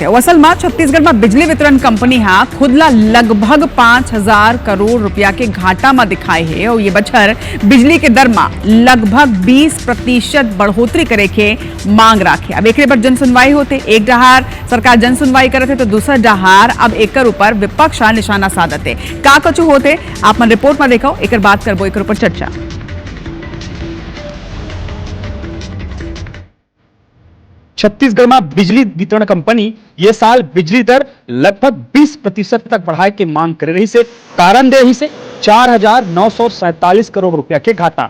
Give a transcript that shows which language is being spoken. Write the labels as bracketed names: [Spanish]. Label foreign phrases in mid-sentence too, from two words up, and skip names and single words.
[Chhattisgarhi] असल में छत्तीसगढ़ में बिजली वितरण कंपनी हा खुद ला लगभग 5000 करोड़ रुपया के घाटा में दिखाए है और ये बछर बिजली के दर में लगभग 20% बढ़ोतरी करे के मांग राखे। अब एक पर जन सुनवाई होते, एक डहार सरकार जन सुनवाई करते तो दूसरा डहार अब एक ऊपर विपक्ष निशाना साधते। का कछु होते आप मन रिपोर्ट में देखो, एक बात करबो, एक ऊपर चर्चा। छत्तीसगढ़ में बिजली वितरण कंपनी ये साल बिजली दर लगभग 20% तक बढ़ाए के मांग कर रही से कारण दे रही से 4,947 करोड़ रुपया के घाटा।